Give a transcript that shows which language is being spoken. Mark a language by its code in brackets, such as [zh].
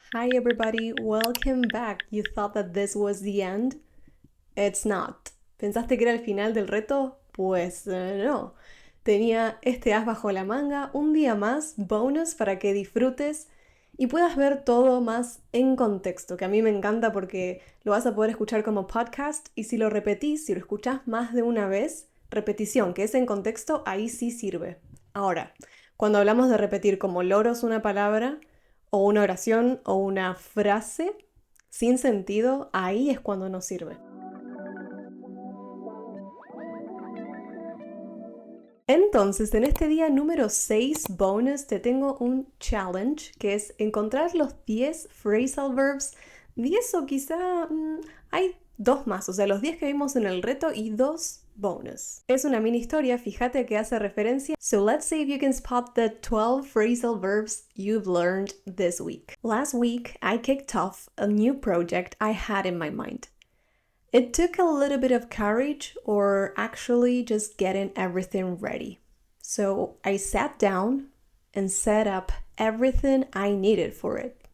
[en] Hi everybody, welcome back. You thought that this was the end? It's not. [es] ¿Pensaste que era el final del reto? Pues no. Tenía este as bajo la manga, un día más, bonus para que disfrutes y puedas ver todo más en contexto, que a mí me encanta porque lo vas a poder escuchar como podcast y si lo repetís, si lo escuchás más de una vez, repetición, que es en contexto, ahí sí sirve. Ahora, cuando hablamos de repetir como loros una palabra, o una oración, o una frase sin sentido, ahí es cuando no sirve. Entonces, en este día número 6 bonus te tengo un challenge que es encontrar los 10 phrasal verbs, 10 o quizá hay dos más, o sea, los 10 que vimos en el reto y dos bonus. Es una mini historia, fíjate que hace referencia. [en] So let's see if you can spot the 12 phrasal verbs you've learned this week. Last week, I kicked off a new project I had in my mind. It took a little bit of courage or actually just getting everything ready. So I sat down and set up everything I needed for it.